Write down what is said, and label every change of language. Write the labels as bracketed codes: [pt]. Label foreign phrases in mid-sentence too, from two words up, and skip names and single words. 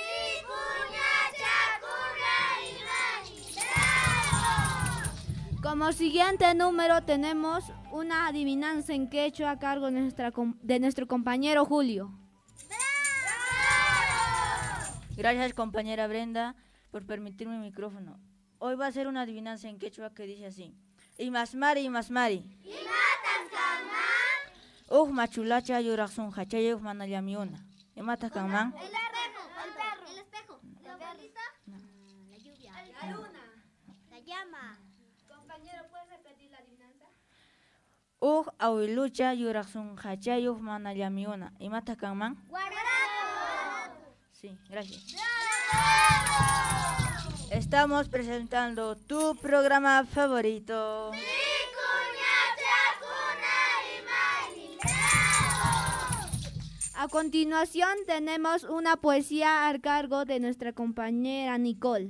[es] Como siguiente número tenemos una adivinanza en quechua a cargo de nuestro compañero Julio. Gracias, compañera Brenda, por permitirme el micrófono. Hoy va a ser una adivinanza en quechua que dice así. [qu] Imasmari. Machulacha yuraqsun hachayuq manallamiuna. ¿Imatas kanman? [es] El espejo. La perrita. La lluvia. La luna. La llama. Compañero, ¿puedes repetir la adivinanza? [qu] Awilucha yuraqsun hachayuq manallamiuna. ¿Imatas kanman? [es] Guarapo. Sí, gracias. Estamos presentando tu programa favorito. A continuación tenemos una poesía a cargo de nuestra compañera Nicole.